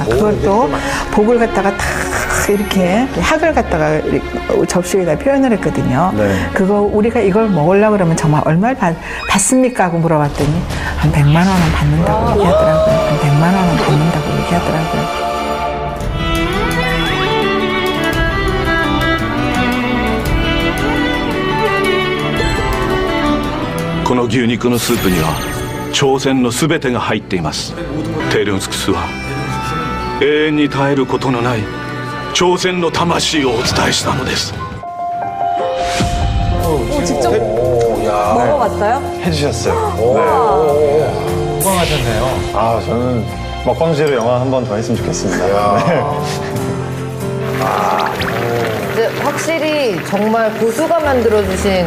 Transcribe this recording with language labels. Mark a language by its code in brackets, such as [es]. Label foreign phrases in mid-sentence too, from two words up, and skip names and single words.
[ko] 그것도 복을 갖다가 다 이렇게 학을 갖다가 접시에다 표현을 했거든요. 네. 그거 우리가 이걸 먹으려고 그러면 정말 얼마를 받습니까? 하고 물어봤더니 한 100만 원은 받는다고 얘기하더라고요. 한 100만 원은 받는다고 얘기하더라고요. [ja] この牛肉のスープには朝鮮の全てが入っています。テルンスクスは永遠に絶えることのない朝鮮の魂をお伝えしたのです。 [ko] 직접 먹어봤어요? 해주셨어요. 건강하셨네요. 저는 먹방지로 영화 한 번 더 했으면 좋겠습니다. 네. 근데 확실히 정말 고수가 만들어주신